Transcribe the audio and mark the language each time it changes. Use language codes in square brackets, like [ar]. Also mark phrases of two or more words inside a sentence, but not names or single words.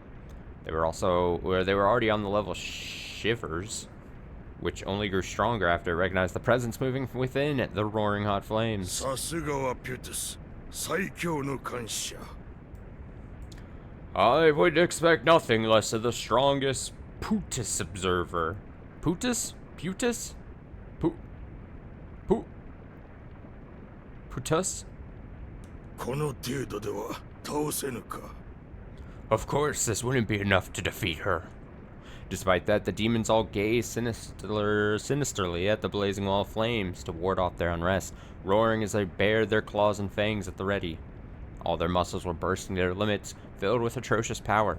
[en] They were already on the level shivers, which only grew stronger after it recognized the presence moving from within the roaring hot flames. I would expect nothing less of the strongest Putus observer. Putus? Putus? Pu... Pu... Putus? [ja] この程度では倒せぬか。 [en] Of course, this wouldn't be enough to defeat her. Despite that, the demons all gaze sinisterly at the blazing wall of flames to ward off their unrest, roaring as they bared their claws and fangs at the ready. All their muscles were bursting to their limits, filled with atrocious power.